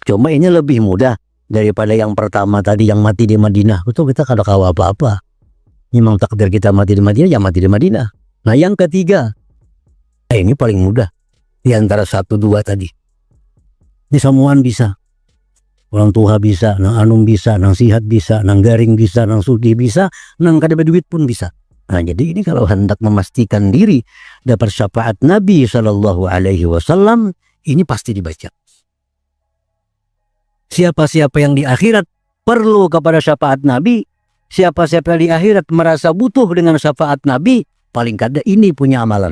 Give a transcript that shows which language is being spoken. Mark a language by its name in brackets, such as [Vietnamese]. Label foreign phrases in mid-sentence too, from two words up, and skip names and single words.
[Indonesian] Cuma ini lebih mudah daripada yang pertama tadi yang mati di Madinah. [Banjar] Itu kita kada tahu apa-apa. Memang takdir kita mati di Madinah, ya mati di Madinah. [Indonesian] Nah, yang ketiga, ini paling mudah di antara 1, 2 tadi. [Banjar] Ini semuaan bisa. Orang tua bisa, nang anum bisa, nang sihat bisa, nang garing bisa, nang sugih bisa, nang kada berduit pun bisa. [Indonesian] Nah, jadi ini kalau hendak memastikan diri dapat syafaat Nabi [Arabic] صلى الله عليه وسلم, [Indonesian] ini pasti dibaca. [Banjar] Siapa-siapa yang di akhirat perlu kepada syafaat Nabi, siapa-siapa yang di akhirat merasa butuh dengan syafaat Nabi, paling kada ini punya amalan.